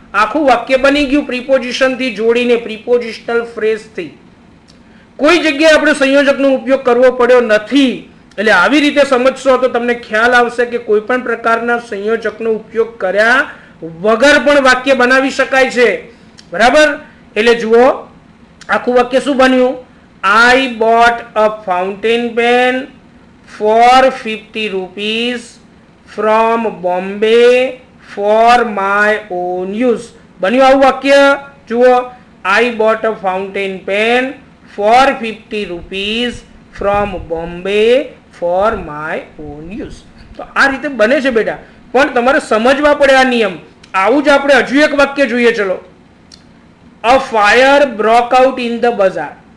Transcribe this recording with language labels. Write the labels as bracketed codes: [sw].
[gu] આખું વાક્ય બની ગયું પ્રિપોઝિશનથી જોડીને, પ્રિપોઝિશનલ ફ્રેઝથી. કોઈ જગ્યાએ આપણે સંયોજકનો ઉપયોગ કરવો પડ્યો નથી. એટલે આવી રીતે સમજશો તો તમને ખ્યાલ આવશે કે કોઈ પણ પ્રકારના સંયોજકનો ઉપયોગ કર્યા વગર પણ વાક્ય બનાવી શકાય છે. બરાબર, એટલે જુઓ આખું વાક્ય શું બન્યું? [en] I bought a fountain pen for 50 rupees from Bombay for my own use. [gu] બન્યું આવું વાક્ય. જુઓ, [en] I bought a fountain pen for 50 rupees from Bombay for my own use. [gu] તો આ રીતે બને છે બેટા, પણ તમારે સમજવા પડે આ નિયમ. આવું જ આપણે હજુ એક વાક્ય જોઈએ. [en] ચલો, a fire broke out in the bazaar.